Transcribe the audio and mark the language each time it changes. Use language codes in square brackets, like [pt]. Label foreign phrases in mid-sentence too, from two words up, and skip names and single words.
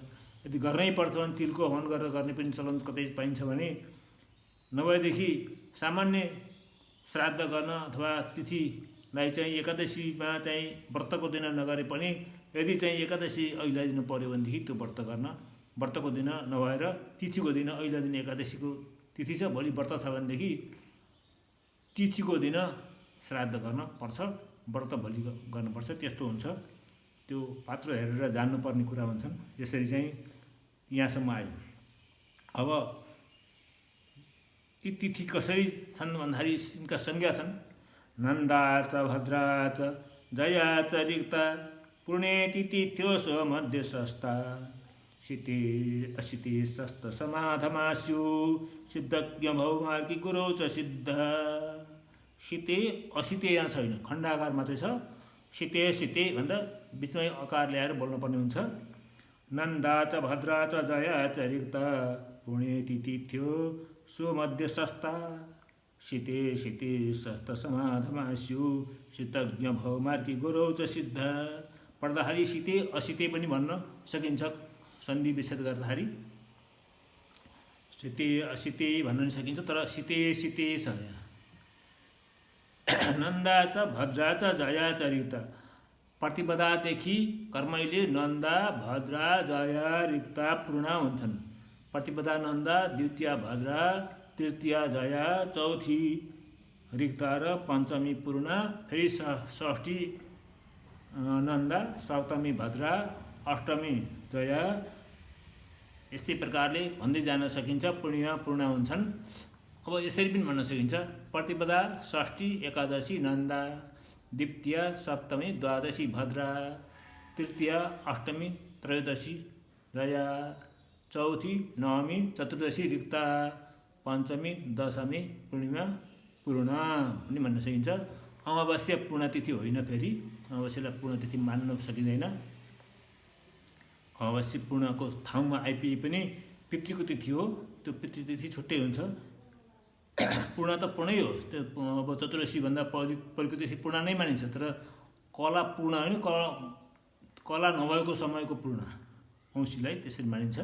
[ne] यदि गर्नै पर्छ भने तिलको हवन गरेर गर्ने पनि चलन कतै पाइन्छ भने, नभएदेखि सामान्य श्राद्ध गर्न अथवा तिथिलाई चाहिँ एकादशीमा चाहिँ व्रतको दिन नगरे पनि यदि चाहिँ एकादशी ऐलाइदिनु पर्यो भनेदेखि त्यो व्रत गर्न, व्रतको दिन नभएर तिथिको दिन, ऐला दिन एकादशीको तिथि छ, भोलि व्रत छ भनेदेखि तिथिको दिन श्राद्ध गर्न पर्छ, व्रत भोलि गर्नुपर्छ। त्यस्तो हुन्छ। त्यो पात्र हेरेर जान्नुपर्ने कुरा भन्छन्। यसरी चाहिँ यहाँसम्म आयो। अब यी तिथि कसरी छन् भन्दाखेरि यिनका संज्ञा छन्। [sa] नन्दा च भद्रा च जया च रिक्ता पुण्येति तिथ्यो स्वमध्ये सस्ता शीते अशीते सस्त समाधमास्यु सिद्धज्ञ भौमार्की गुरौ च सिद्ध। शीते अशीते [ne] यहाँ छैन, खण्डाकार मात्रै छ। शीते भन्दा बिचमै अकार ल्याएर बोल्नुपर्ने हुन्छ। [sa] नन्दा च भद्रा च जया च रिक्ता पुण्येति तिथ्यो स्वमध्ये सस्ता शीते सस्त समाधमास्यु सिद्धज्ञ भौमार्की गुरौ च सिद्ध। [ne] पढ्दाखेरि [sa] शीते अशीते [ne] पनि भन्न सकिन्छ, सन्धि विच्छेद गर्दाखेरि [sa] शीते अशीते [ne] भन्न नि सकिन्छ, तर शीते छ। [sa] नन्दा च भद्रा च जया च रिक्ता। [ne] प्रतिपदादेखि कर्मैले नन्दा भद्रा जया रिक्ता पूर्णा हुन्छन्। प्रतिपदा नन्दा, द्वितीय भद्रा, तृतीय जया, चौथी रिक्ता र पञ्चमी पूर्णा, फेरि षष्ठी नन्दा, सप्तमी भद्रा, अष्टमी जया, यस्तै प्रकारले भन्दै जान सकिन्छ। पूर्णिमा पूर्ण हुन्छन्। अब यसरी पनि भन्न सकिन्छ, प्रतिपदा, षष्ठी, एकादशी नन्दा, द्वितीया, सप्तमी, द्वादशी भद्रा, तृतीया, अष्टमी, त्रयोदशी जया, चौथी, नवमी, चतुर्दशी रिक्ता, पञ्चमी, दशमी, पूर्णिमा पूर्ण पनि भन्न सकिन्छ। अमावास्या पूर्णतिथि होइन, फेरि अमावास्यालाई पूर्णतिथि मान्न सकिँदैन। अमावास्या पूर्णको ठाउँमा आइपुगे पनि पितृको तिथि हो, त्यो पितृतिथि छुट्टै हुन्छ। पूर्ण त पूर्णै हो, त्यो अब चतुर्दशीभन्दा परिको तिथि पूर्ण नै मानिन्छ, तर कला पूर्ण होइन, कला नभएको समयको पूर्ण औँसीलाई त्यसरी मानिन्छ।